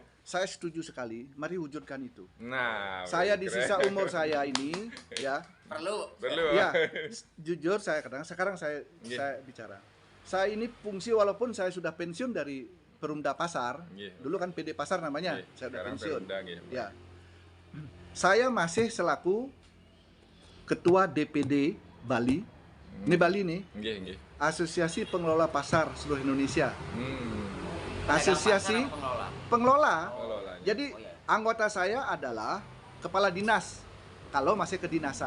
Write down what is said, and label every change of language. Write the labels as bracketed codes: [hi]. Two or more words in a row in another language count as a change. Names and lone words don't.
[id] Saya setuju sekali, mari wujudkan itu. Nah, Saya di keren. sisa umur saya ini ya, Perlu. ya jujur saya kadang sekarang saya bicara. Saya ini fungsi walaupun saya sudah pensiun dari Perumda Pasar, dulu kan PD Pasar namanya, saya sudah Sekarang pensiun. Perumda, nggih. Ya, saya masih selaku Ketua DPD Bali. Ini Bali nih, Nggih, nggih. Asosiasi Pengelola Pasar seluruh Indonesia. Pedagang Asosiasi pasar apa pengelola? pengelola. Pengelolanya. Jadi Oh, iya. anggota saya adalah kepala dinas kalau masih kedinasan.